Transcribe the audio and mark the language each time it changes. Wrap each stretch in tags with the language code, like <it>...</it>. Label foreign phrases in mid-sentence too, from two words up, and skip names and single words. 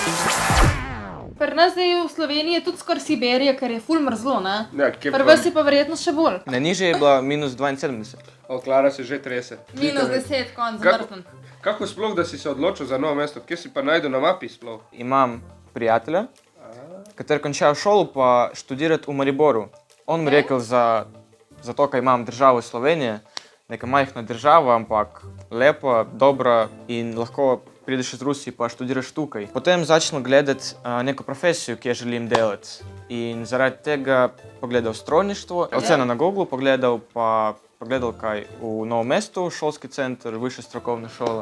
<sl>Pri nas zdaj v Sloveniji je tudi skoraj Siberija, ker je ful mrzlo, ne? Ja, kje Pri vas je pa verjetno še bolj. Najnižje je bila minus 72. O, Klara se že trese. Minus 10, konc Kako? zamrznjen. Kako sploh, da si se odločil za novo mesto? Kje si pa najdel na mapi sploh? Imam prijatelja,</sl> <ru>который кончал школу</ru> <sl>pa študirati v Mariboru. On mi rekel za to, kaj imam državo Slovenije, neka majhna država, ampak lepa, dobra in lahko prideš iz Rusije pa študiraš tukaj. Potem začel gledati neko profesijo, ki jo želim delati. In zaradi tega pogledal strojništvo, oceno na Google pogledal, pa pogledal kaj v Novem mestu, šolski center, višja strokovna šola.</sl>